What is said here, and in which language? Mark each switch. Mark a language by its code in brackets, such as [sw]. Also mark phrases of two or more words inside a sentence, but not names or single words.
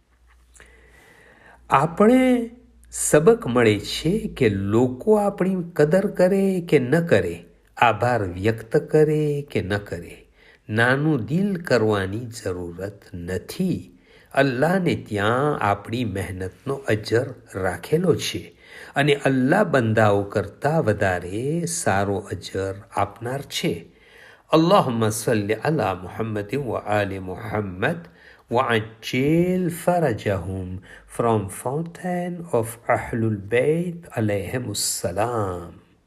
[gu] આપણે સબક મળે છે કે લોકો આપણી કદર કરે કે ન કરે, આભાર વ્યક્ત કરે કે ન કરે, નાનું દિલ કરવાની જરૂરત નથી. અલ્લાહને ત્યાં આપણી મહેનતનો અજર રાખેલો છે અને અલ્લાહ બંદાઓ કરતાં વધારે સારો અજર આપનાર છે. [ar] اللهم صل على محمد وآل محمد وعجل فرجهم [en] from Fountain of Ahlul Bayt [ar] alayhim السلام.